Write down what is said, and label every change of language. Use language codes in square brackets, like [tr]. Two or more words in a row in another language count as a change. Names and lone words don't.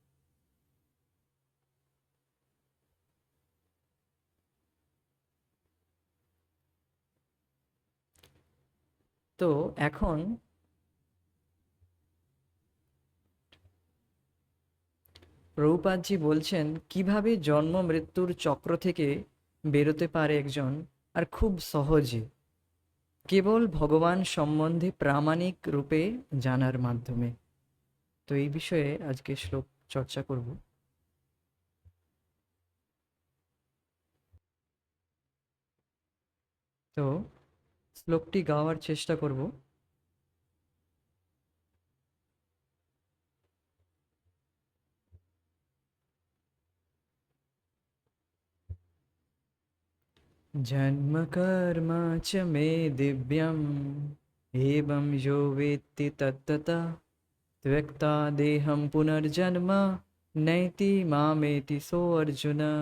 [bn] তো এখন প্রভুপাদজি বলছেন কিভাবে জন্ম মৃত্যুর চক্র থেকে বেরোতে পারে একজন, আর খুব সহজে কেবল ভগবান সম্বন্ধে প্রামাণিক রূপে জানার মাধ্যমে। তো এই বিষয়ে আজকে শ্লোক চর্চা করব। তো শ্লোকটি গাওয়ার চেষ্টা করব। [sa] जन्म कर्म च मे दिव्यम् एवं यो वेत्ति तत्तता त्यक्त्वा देहं पुनर्जन्म नैति मामेति सोऽर्जुन।